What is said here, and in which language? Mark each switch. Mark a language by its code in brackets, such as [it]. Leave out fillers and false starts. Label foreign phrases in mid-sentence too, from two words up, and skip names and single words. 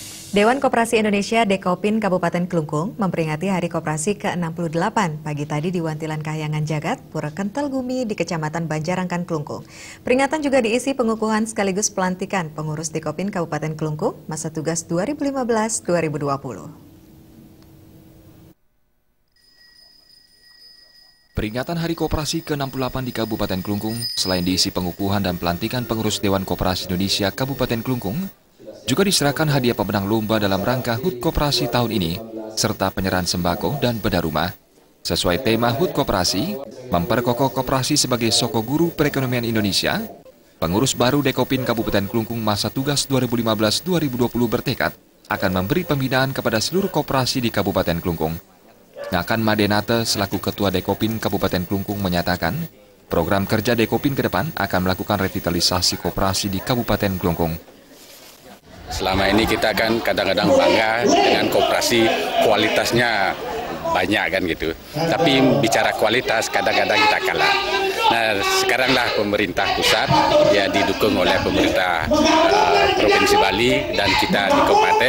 [id] Dewan Koperasi Indonesia Dekopin Kabupaten Klungkung memperingati Hari Koperasi ke-68 pagi tadi di Wantilan Kahyangan Jagat, Pura Kental Gumi di Kecamatan Banjarangkan, Klungkung. Peringatan juga diisi pengukuhan sekaligus pelantikan pengurus Dekopin Kabupaten Klungkung masa tugas 2015-2020. Peringatan Hari Koperasi ke-68 di Kabupaten Klungkung, selain diisi pengukuhan dan pelantikan pengurus Dewan Koperasi Indonesia Kabupaten Klungkung, juga diserahkan hadiah pemenang lomba dalam rangka HUT Koperasi tahun ini, serta penyerahan sembako dan bedah rumah. Sesuai tema HUT Koperasi, memperkokoh koperasi sebagai soko guru perekonomian Indonesia, pengurus baru Dekopin Kabupaten Klungkung masa tugas 2015-2020 bertekad akan memberi pembinaan kepada seluruh koperasi di Kabupaten Klungkung. Ngakan Madenate selaku Ketua Dekopin Kabupaten Klungkung menyatakan, program kerja Dekopin ke depan akan melakukan revitalisasi koperasi di Kabupaten Klungkung. Selama ini kita kan kadang-kadang bangga dengan koperasi, kualitasnya banyak kan gitu. Tapi bicara kualitas kadang-kadang kita kalah. Nah sekaranglah pemerintah pusat ya didukung oleh pemerintah Provinsi Bali dan kita di kabupaten.